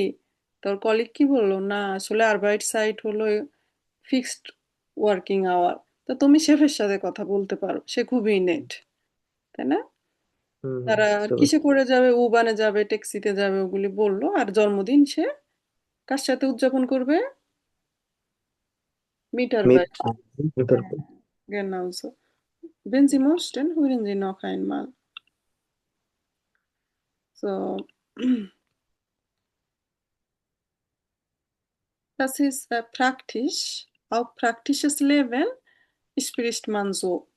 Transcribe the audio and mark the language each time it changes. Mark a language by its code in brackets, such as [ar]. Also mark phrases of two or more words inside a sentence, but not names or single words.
[bn] তোর কলিগ কি বললো, না আসলে আরবাইট সাইট হলো [en] fixed working hour, [bn] তো তুমি শেফের সাথে কথা বলতে পারো, সে খুবই নেট, তাই না? তারা বুঝতে পারছি। কিসে করে যাবে, উবানে যাবে, ট্যাক্সিতে যাবে, ওগুলি বললো। আর জন্মদিন সে কার সাথে উদযাপন করবে? মিটার মিট [de] বাইক। Genau so. Wenn Sie möchten, hören Sie noch einmal. So. Das ist praktisch. Auch praktisches Leben spricht man so.